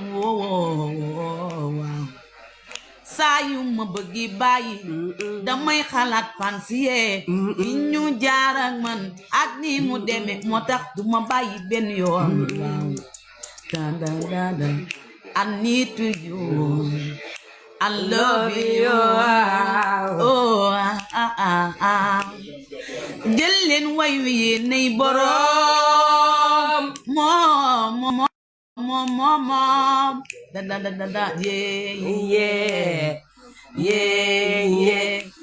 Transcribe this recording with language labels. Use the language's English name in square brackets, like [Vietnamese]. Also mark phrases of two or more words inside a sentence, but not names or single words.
[Wolof] Woo, woo, woo, waaw. Saa yu ma bëggi bàyyi. Damay xalaat fan si yee. Fi ñu jaar ak man ak ni mu demee. Moo tax du ma bàyyi benn yoon. Waaw. Da, da, da, da. [English] I need to you. I love Love you. you. Oh, ah, ah, ah, ah. [Wolof] Jël leen way wi yéen nay borom. Moom, moom, moom, moom, moom. Da, da, da, da, da. [English] Yeah, Yeah. Yeah, yeah.